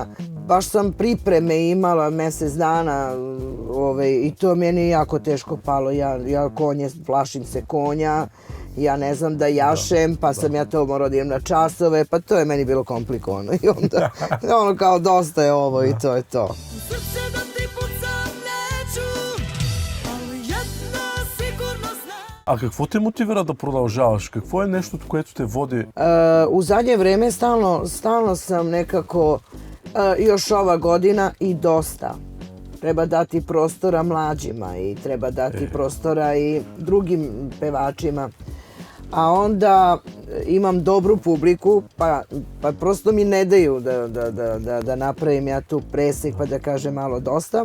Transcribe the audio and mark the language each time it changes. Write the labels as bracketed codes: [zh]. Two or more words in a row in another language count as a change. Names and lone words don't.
[sr] Baš sam pripreme imala mjesec dana i to meni je jako teško palo. Ja plašim se konja, ja ne znam da jašem, pa sam ja to morala da idem na časove, pa to je meni bilo komplikovano. I onda ono kao dosta je ovo i to je to. [bg] А какво те мотивира да продължаваш? Какво е нещото, което те води? [sr] U zadnje vreme stalno sam nekako, još ova godina i dosta. treba dati prostora mlađima i treba dati prostora i drugim pevačima. A onda imam dobru publiku, pa prosto mi ne daju da napravim ja tu presek pa da kažem malo dosta.